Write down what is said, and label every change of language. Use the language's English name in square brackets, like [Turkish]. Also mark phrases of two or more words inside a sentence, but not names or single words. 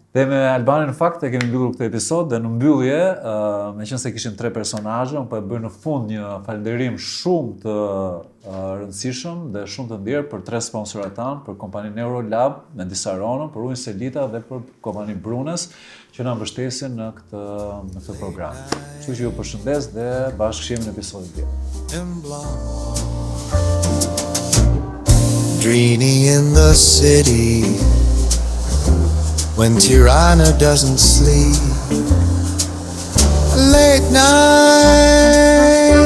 [Albanian] Dhe me Albanin në fakt e kemi mbyllur këtë episod dhe në mbyllje, meqense kishim 3 personazhe, unë po e bëj në fund një falënderim shumë të rëndësishëm dhe shumë të nderë për 3 sponsorat tanë, për kompaninë Eurolab me disa Ronon, për ujin Selita dhe për kompaninë Brunes që na mbështesin në këtë program. Kështu që ju përshëndes dhe bashkëshihemi në episodin tjetër. [English] Dreamy in the city when Tirana doesn't sleep. Late night